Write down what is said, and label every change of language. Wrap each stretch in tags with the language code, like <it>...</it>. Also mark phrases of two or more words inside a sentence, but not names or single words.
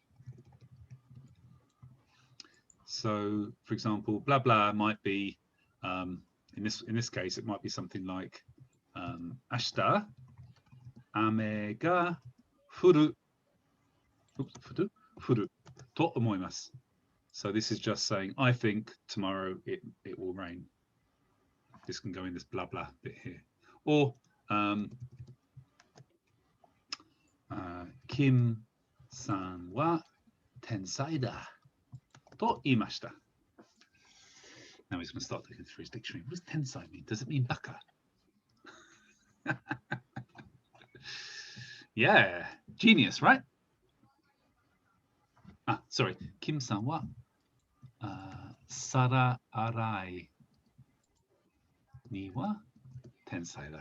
<en>So, for example, blah blah might be in this case it might be something like</en> <ja>明日雨が降ると思います.</ja> <en>So this is just saying I think tomorrow it will rain. This can go in this blah blah bit here.</en> <ja>Or キムさんは天才だと言いました.</ja> <en>Now he's going to start looking through his dictionary. What does tensai mean? Does it mean baka? Yeah, genius, right? Sorry,</en> <ja>キムさんは皿洗いには天才だ.</ja>